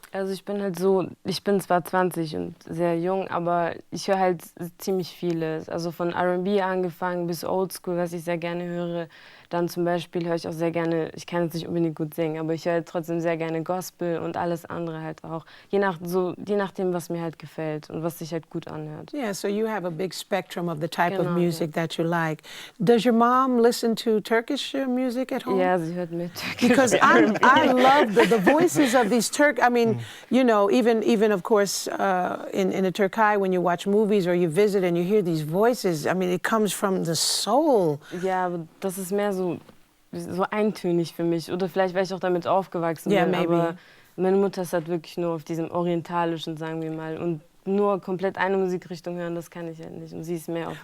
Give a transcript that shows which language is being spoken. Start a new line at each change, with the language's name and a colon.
German: Also ich bin halt so, ich bin zwar 20 und sehr jung, aber ich höre halt ziemlich vieles. Also von R&B angefangen bis Oldschool, was ich sehr gerne höre. Dann zum Beispiel höre ich auch sehr gerne, ich kann jetzt nicht unbedingt gut singen, aber ich höre halt trotzdem sehr gerne Gospel und alles andere halt auch. Je nachdem, was mir halt gefällt und was sich halt gut anhört.
English: Yeah, so you have a big spectrum of the type of
German: Genau,
English: music that you like. Does your mom listen to Turkish music at home?
German: Ja, sie hört mit Türkisch.
English: Because I love the voices of these I mean, you know, even of course in the Türkei when you watch movies or you visit and you hear these voices, I mean, it comes from the soul.
German: Ja, aber das ist mehr so eintönig für mich. Oder vielleicht, weil ich auch damit aufgewachsen Yeah, bin.
English: maybe.
German: Aber meine Mutter ist halt wirklich nur auf diesem orientalischen, sagen wir mal. Und nur komplett eine Musikrichtung hören, das kann ich halt nicht. Und sie ist mehr auf